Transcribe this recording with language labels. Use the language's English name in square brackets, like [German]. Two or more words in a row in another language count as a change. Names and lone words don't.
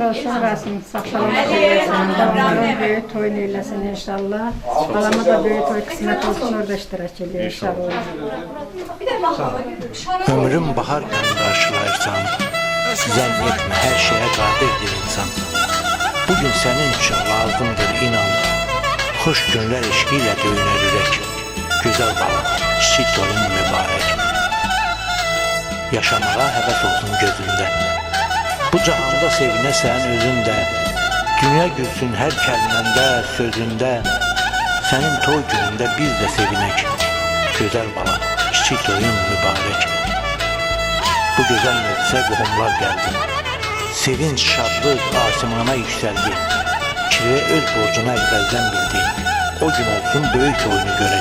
[Azerbaijani] Olsun Rasim, sağ-salamat eləsin. Davamlı böyük toyun eləsin inşallah. Balama da böyük toy qismət olsun, orada iştirak edir inşallah. Ömrüm bahar günü karşılayırsan, zənn etmə hər şeyə qadirdir insan. [Turkish] Bugün senin için lazımdır inan. Hoş günler eşkiyle [Azerbaijani] döyünər ürək. Güzel bala, çiçek toyun mübarək. Yaşamağa həvəs olsun gözündə. Bu cahanda sevinəsən özündə. Dünya gülsün hər kəlməndə, sözündə. Sənin toy günündə biz də sevinək. Güzel bala, çiçek toyun mübarək. Bu gözəl məclisə qohumlar gəldi. Sevinç, şadlıq asimana yüksəldi. Kirve öz borcunu əvvəldən bildi. O gün olsun böyük oyunu görək.